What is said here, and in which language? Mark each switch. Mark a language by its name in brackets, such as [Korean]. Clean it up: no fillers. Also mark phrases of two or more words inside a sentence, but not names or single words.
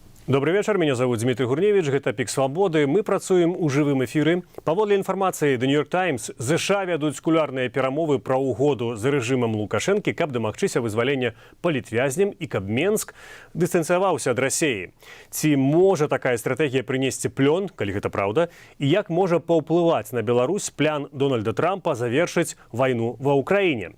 [Russian] Добрый вечер, меня зовут Дмитрий Гурневич, [Belarusian] гэта Пік Свабоды. Мы працуем у жывым эфіры. Паводле інфармацыі The New York Times, ЗША вядуць кулуарныя перамовы пра ўгоду з рэжымам Лукашэнкі, каб дамагчыся вызвалення палітвязням і каб Менск дыстанцыяваўся ад Расіі. Ці можа такая стратэгія прынесці плён, калі гэта праўда, і як можа паўплываць на Беларусь план Дональда Трампа завершыць вайну ва Ўкраіне?